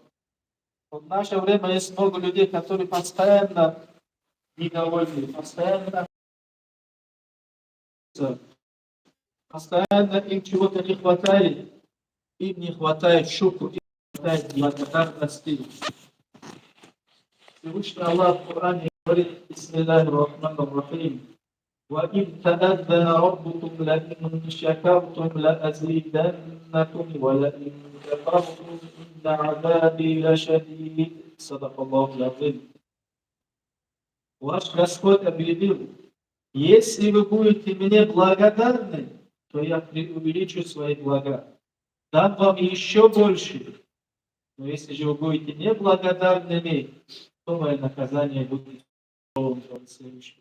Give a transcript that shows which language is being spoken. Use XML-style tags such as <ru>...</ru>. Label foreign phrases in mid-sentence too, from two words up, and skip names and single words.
<ru>Вот в наше время есть много людей, которые постоянно недовольны, постоянно им чего-то не хватает, им не хватает шукру, им не хватает благодарности. Всевышний Аллах в Коране говорит:</ru> <ar>بسم الله الرحمن الرحيم. وَإِذْ تَأَذَّنَ رَبُّكُمْ لَئِنْ شَكَرْتُمْ لَأَزِيدَنَّكُمْ وَلَئِنْ كَفَرْتُمْ إِنَّ عَذَابِي لَشَدِيدٌ». صدق الله العظيم.</ar> <ru>Ваш Господь объявил: если вы будете мне благодарны, то я увеличу свои блага, дам вам еще больше. Но если же вы будете неблагодарными, то мое наказание будет следующим.</ru>